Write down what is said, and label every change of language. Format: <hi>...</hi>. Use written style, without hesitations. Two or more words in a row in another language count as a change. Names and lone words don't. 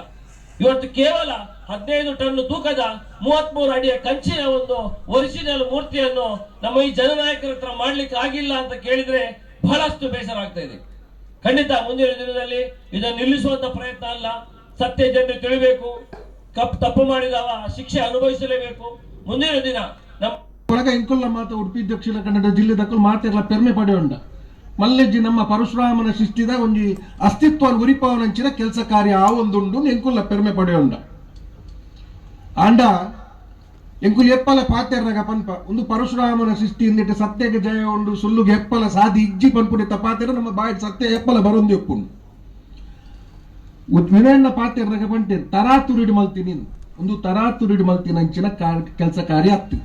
<kn>ಇವತ್ತು ಕೇವಲ 15 ಟನ್ ತೂಕದ 33 ಅಡಿಯ ಕಂಚಿನ ಒಂದು ಒರಿಜಿನಲ್ ಮೂರ್ತಿಯನ್ನು ನಮ್ಮ ಈ ಜನನಾಯಕರ ಹತ್ರ ಮಾಡ್ಲಿಕ್ಕೆ ಆಗಿಲ್ಲ ಅಂತ ಕೇಳಿದ್ರೆ ಬಹಳಷ್ಟು ಬೇಸರ ಆಗ್ತಾ ಇದೆ. ಖಂಡಿತ ಮುಂದಿನ ದಿನದಲ್ಲಿ ಇದನ್ನು ನಿಲ್ಲಿಸುವಂತ ಪ್ರಯತ್ನ ಅಲ್ಲ. ಸತ್ಯ ಜನರು ತಿಳಿಬೇಕು. ತಪ್ಪು ಮಾಡಿದವ ಶಿಕ್ಷೆ ಅನುಭವಿಸಲೇಬೇಕು. ಮುಂದಿನ ದಿನ</kn> <tcy>ಒಳಗ ಇಂಕುಲ್ಲ ಮಾತ ಉಡುಪಿ ದಕ್ಷಿಣ ಕನ್ನಡ ಜಿಲ್ಲೆ ದಕ್ಕಲು ಮಾತೆಲ್ಲ ಪೆರ್ಮೆ ಪಡೆಯುಂಡ ಮಲ್ಲೆಜ್ಜಿ ನಮ್ಮ ಪರಶುರಾಮನ ಸೃಷ್ಟಿದ ಒಂಜಿ ಅಸ್ತಿತ್ವ ಉರಿಪಾವನಂಚಿನ ಕೆಲಸ ಕಾರ್ಯ ಆ ಒಂದುಂಡು ಎಂಕುಲ್ಲ ಪೆರ್ಮೆ ಪಡೆಯುಂಡ ಆಂಡ ಎಂಕುಲ್ ಎಪ್ಪಲ ಪಾತೆರ್ನಾಗ ಪನ್ಪ ಒಂದು ಪರಶುರಾಮನ ಸೃಷ್ಟಿ ಇಂದಿಟ್ಟು ಸತ್ಯಗೆ ಜಯ ಉಂಡು ಸುಳ್ಳುಗೆ ಎಪ್ಪಲ ಸಾಧಿ ಇಜ್ಜಿ ಪನ್ಪುಡಿತ ಪಾತೆರ ನಮ್ಮ ಬಾಯಿ ಸತ್ಯ ಎಪ್ಪಲ ಬರೊಂದು ಎಪ್ಪುಂಡು ವಿನಯಣ್ಣ ಪಾತೆರ್ನಾಗ ಪಂಟೇರು ತರಾತುರಿಡಿ ಮಲ್ತೀನಿ ಒಂದು ತರಾತುರಿಡಿ ಮಲ್ತಿನಂಚಿನ ಕೆಲಸ ಕಾರ್ಯ ಆಗ್ತದೆ.</tcy>